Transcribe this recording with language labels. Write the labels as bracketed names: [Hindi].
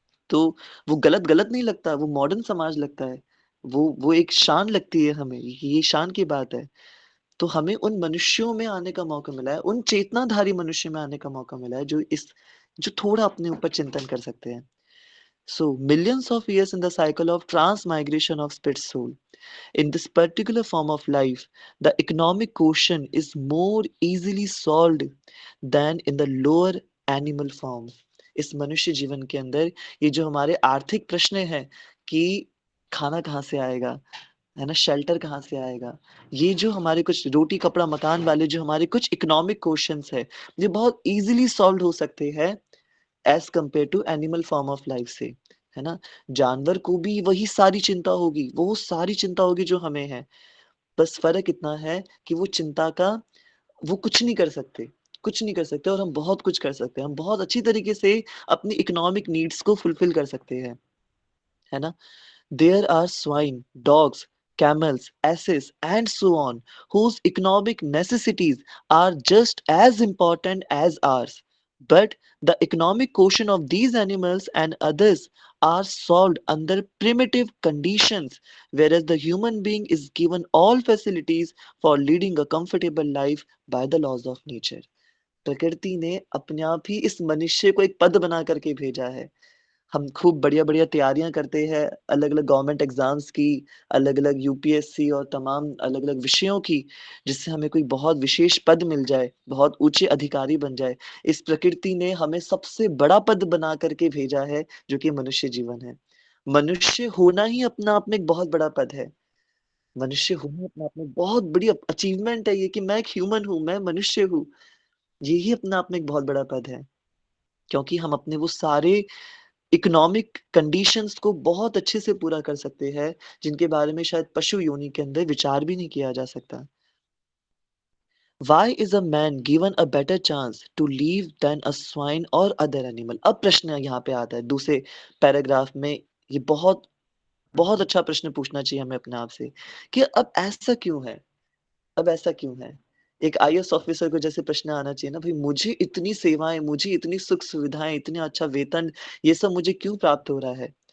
[Hindi] तो वो गलत गलत नहीं लगता, वो मॉडर्न समाज लगता है। वो एक शान लगती है हमें, ये शान की बात है। तो हमें उन मनुष्यों में आने का मौका मिला है, उन चेतनाधारी मनुष्य में आने का मौका मिला है, जो थोड़ा अपने ऊपर चिंतन कर सकते हैं। [English] So, millions of years in the cycle of transmigration of spirit soul. In this particular form of life, the economic quotient is more easily solved than in the lower animal form. [Hindi] इस मनुष्य जीवन के अंदर ये जो हमारे आर्थिक प्रश्न हैं कि खाना कहाँ से आएगा, है ना? शेल्टर कहाँ से आएगा? ये जो हमारे कुछ रोटी, कपड़ा, मकान वाले जो हमारे कुछ इकोनॉमिक क्वेश्चन्स हैं, ये बहुत [English] easily solved [Hindi] हो सकते हैं [English] as compare to animal form of life [Hindi] से, है ना? जानवर को भी वही सारी चिंता होगी, वो सारी चिंता होगी जो हमें है। बस फ़र्क इतना है कि वो चिंता का वो कुछ नहीं कर सकते, कुछ नहीं कर सकते और हम बहुत कुछ कर सकते हैं। हम बहुत अच्छी तरीके से अपनी इकोनॉमिक नीड्स को फुलफ़िल कर सकते हैं, है ना? [English] There are swine, dogs, camels, asses, and so on, whose economic necessities are just as important as ours. But the economic quotient of these animals and others are solved under primitive conditions, whereas the human being is given all facilities for leading a comfortable life by the laws of nature. [Hindi] प्रकृति ने अपने आप ही इस मनुष्य को एक पद बना करके भेजा है। हम खूब बढ़िया-बढ़िया तैयारियाँ करते हैं, अलग-अलग गवर्नमेंट एग्ज़ाम्स की, अलग-अलग यूपीएससी और तमाम अलग-अलग विषयों की, जिससे हमें कोई बहुत विशेष पद मिल जाए, बहुत ऊँचे अधिकारी बन जाए। इस प्रकृति ने हमें सबसे बड़ा पद बना कर के भेजा है, जो कि मनुष्य जीवन है। मनुष्य होना ही अपना आप में एक बहुत बड़ा पद है। मनुष्य होना अपने आप में बहुत बड़ी अचीवमेंट है ये कि मैं एक ह्यूमन हूँ, मैं मनुष्य हूँ। ये ही अपने आप में एक बहुत बड़ा पद है, क्योंकि हम अपने वो सारे इकोनॉमिक कंडीशंस को बहुत अच्छे से पूरा कर सकते हैं, जिनके बारे में शायद पशु योनि के अंदर विचार भी नहीं किया जा सकता। [English] Why is a man given a better chance to live than a swine or other animal? [Hindi] अब प्रश्न यहाँ पे आता है दूसरे पैराग्राफ में ये बहुत बहुत अच्छा प्रश्न पूछना चाहिए हमें अपने आप से कि अब ऐसा क्यों है? अब ऐसा क्यों है? एक आईएएस ऑफिसर को जैसे प्रश्न आना चाहिए ना, भई मुझे इतनी सेवाएँ, मुझे इतनी सुख-सुविधाएँ, इतना अच्छा वेतन, ये सब मुझे क्यों प्राप्त हो रहा है?